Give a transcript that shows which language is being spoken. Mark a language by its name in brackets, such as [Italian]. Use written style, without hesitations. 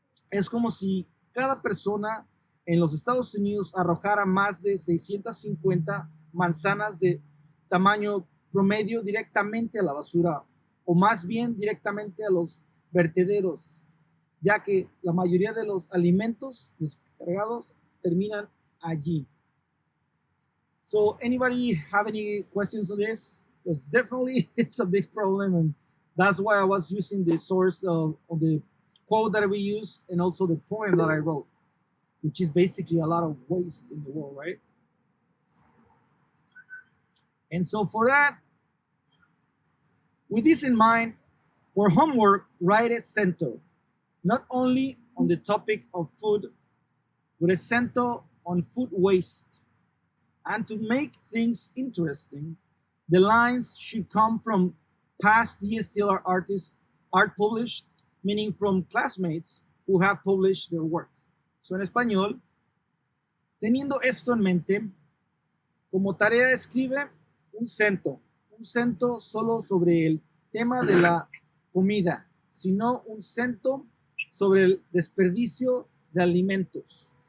[Spanish] Es como si cada persona en los Estados Unidos arrojara más de 650 manzanas de tamaño promedio directamente a la basura, o más bien directamente a los vertederos, ya que la mayoría de los alimentos descargados terminan allí. [English] So anybody have any questions on this? Because definitely it's a big problem, and that's why I was using the source of the quote that we use and also the poem that I wrote, which is basically a lot of waste in the world, right? And so for that, with this in mind, for homework, write a Cento, not only on the topic of food, but a Cento on food waste. And to make things interesting, the lines should come from past DSTL artists, art published, meaning from classmates who have published their work. [Spanish] So en español, teniendo esto en mente, como tarea escribe un cento solo sobre el tema de la comida, sino un cento sobre el desperdicio de alimentos.